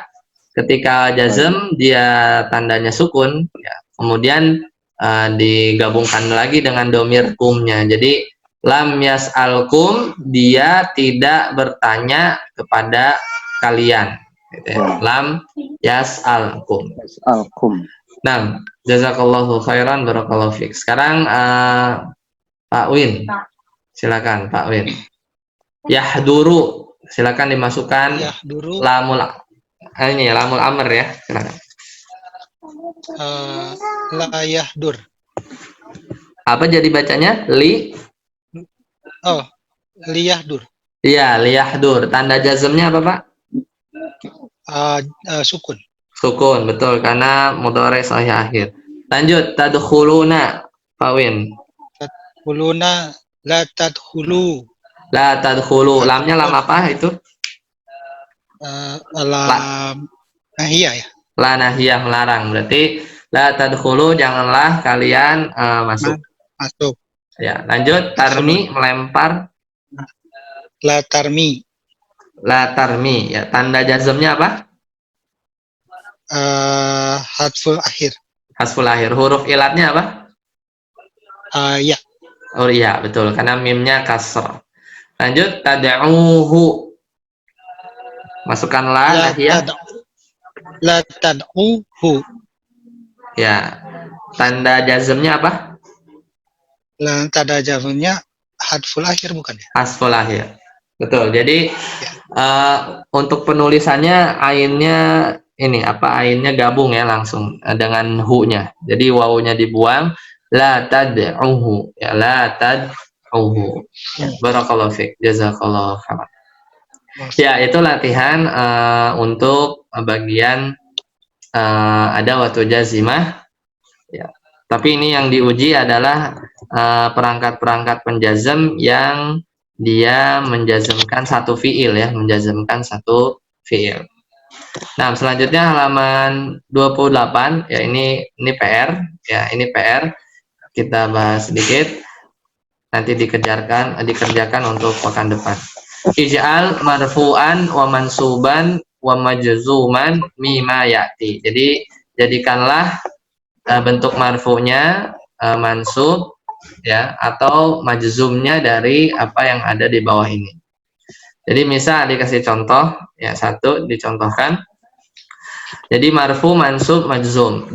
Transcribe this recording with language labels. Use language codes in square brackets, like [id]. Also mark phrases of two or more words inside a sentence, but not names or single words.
[id] Ketika jazm dia tandanya sukun, ya. Kemudian digabungkan lagi dengan domir kumnya. Jadi [ar] لم يسألكم, [id] dia tidak bertanya kepada kalian. Gitu ya. [ar] لم يسألكم. [id] Nah, [ar] جزاك الله خيرا، بارك الله فيك. [id] Sekarang Pak Win, silakan Pak Win. Yahduru, silakan dimasukkan Yahduru. [ar] لام الأمر [id] ya, silakan. [ar] لا يحضر. [id] Apa jadi bacanya? Oh, liyahdur. Iya, liyahdur. Tanda jazmnya apa, Pak? Sukun. Sukun, betul, karena [ar] مضارع صحيح الآخر. [id] Lanjut, tadkhuluna, Pak Win. [ar] تدخلون، لا تدخلوا. لا تدخلوا, [id] lamnya lam apa itu? [ar] لام ناهية ya. لا ناهية, melarang. [id] Berarti [ar] لا تدخلوا, [id] janganlah kalian masuk. Masuk. Ya, lanjut, tarmi, melempar. [ar] لا ترم. لا ترم, ya, [id] tanda jazmnya apa? [ar] حذف الآخر. حذف الآخر. [id] Huruf ilatnya apa? Ya. Oh iya, betul, karena mimnya kasr. Lanjut, tad'uhu. Masukkan [ar] لا ناهية. لا تدعه. [id] Ya. Tanda jazmnya apa? Tanda jazmnya [ar] حذف الآخر [id] bukan ya? [ar] حذف الآخر. Betul. [id] Jadi untuk penulisannya ainnya gabung ya langsung dengan hu-nya. Jadi wawunya dibuang, [ar] لا تدعه. Ya, لا تدعه. بارك الله فيك. جزاك الله خيرا. [id] Ya, itu latihan untuk bagian ada waktu jazimah. Ya. Tapi ini yang diuji adalah perangkat-perangkat penjazm yang dia menjazmkan satu fiil ya, menjazmkan satu fiil. Nah, selanjutnya halaman 28 ya, ini PR ya, ini PR. kita bahas sedikit, nanti dikerjakan untuk pekan depan. [ar] اجعل مرفوعا ومنصوبا ومجزوما مما يأتي. [id] Jadi jadikanlah bentuk marfu'nya mansub ya atau majzumnya dari apa yang ada di bawah ini. Jadi misal dikasih contoh ya, satu dicontohkan. [ar] Jadi مرفوع، منصوب، مجزوم.